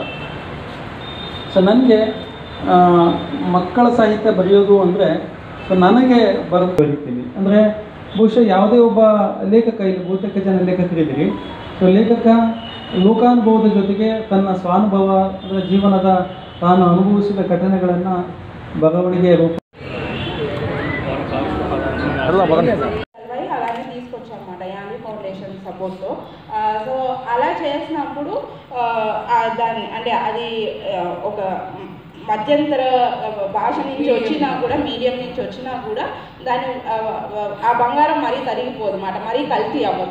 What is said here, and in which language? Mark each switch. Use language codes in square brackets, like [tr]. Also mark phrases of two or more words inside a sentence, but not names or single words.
[kn] ನನಗೆ ಮಕ್ಕಳ ಸಾಹಿತ್ಯ ಬರೆಯೋದು ಅಂದರೆ ನನಗೆ ಬರೀತೀನಿ ಅಂದರೆ ಬಹುಶಃ ಯಾವುದೇ ಒಬ್ಬ ಲೇಖಕ, ಇಲ್ಲಿ ಬಹುತೇಕ ಜನ ಲೇಖಕರಿದ್ದೀರಿ. ಲೇಖಕ ಲೋಕಾನುಭವದ ಜೊತೆಗೆ ತನ್ನ ಸ್ವಾನುಭವ ಅಂದರೆ ಜೀವನದ ತಾನು ಅನುಭವಿಸಿದ ఘటనಗಳನ್ನು [te] బరవడిగే రూపం అలానే తీసుకొచ్చామన్నమాట యాని ఫౌండేషన్ సపోర్ట్తో. సో అలా చేసినప్పుడు దాన్ని అంటే అది ఒక మధ్యంతర భాష నుంచి వచ్చినా కూడా, మీడియం నుంచి వచ్చినా కూడా దాని ఆ బంగారం మరీ తరిగిపోదు అన్నమాట, మరీ కల్తీ అవ్వదు.